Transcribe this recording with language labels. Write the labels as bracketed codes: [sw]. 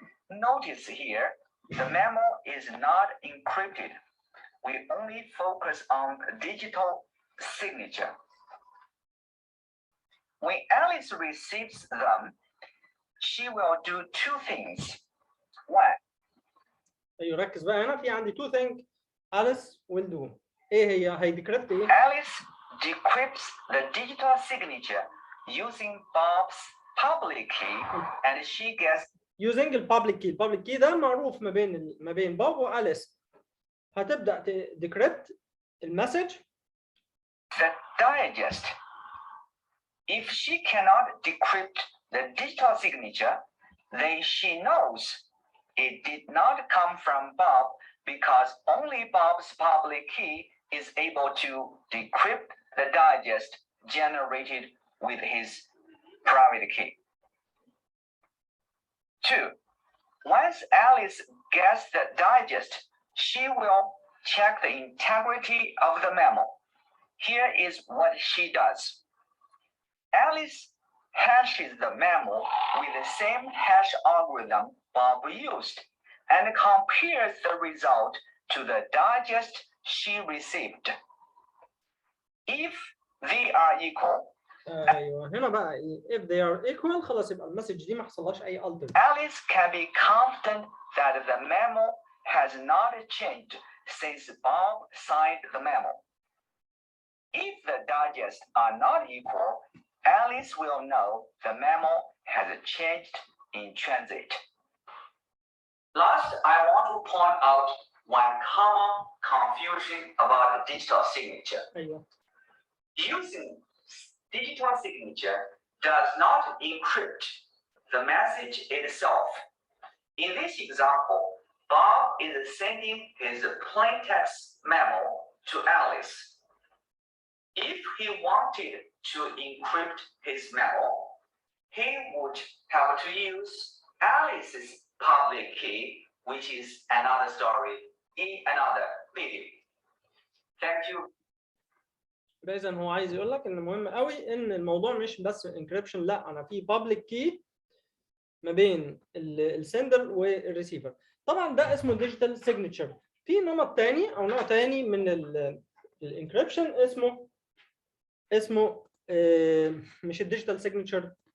[en] Notice here, the memo is not encrypted. We only focus on digital signature. When Alice receives them, she will do two things. One, [ar] ايوه ركز بقى، هنا في عندي [en] two things Alice will do. [ar] ايه هي؟ هيديكريبت ايه؟ [en] Alice decrypts the digital signature using Bob's public key, and she gets [ar] using البابليك كي. البابليك كي ده معروف ما بين بوب وأليس. هتبدأ decrypt المسج. [en] the digest. If she cannot decrypt the digital signature, then she knows it did not come from Bob because only Bob's public key is able to decrypt the digest generated with his private key. 2. Once Alice gets the digest, she will check the integrity of the memo. Here is what she does. Alice hashes the memo with the same hash algorithm Bob used and compares the result to the digest she received. If they are equal, [ar] ايوه هنا بقى [en] if they are equal [ar] خلاص يبقى المسج دي ما حصلهاش اي alter. [en] Alice can be confident that the memo has not changed since Bob signed the memo. If the digests are not equal, Alice will know the memo has changed in transit. Last, I want to point out one common confusion about digital signature. [ar] ايوه. [en] Using digital signature does not encrypt the message itself. In this example, Bob is sending his plain text memo to Alice. If he wanted to encrypt his memo, he would have to use Alice's public key, which is another story in another video. Thank you. [ar] إذا هو عايز يقول لك ان مهم قوي ان الموضوع مش بس انكريبشن، لا انا في بابليك كي ما بين السندر والريسيفر. طبعا ده اسمه ديجيتال سيجنتشر. في نمط تاني او نوع تاني من الانكريبشن اسمه مش الديجيتال سيجنتشر.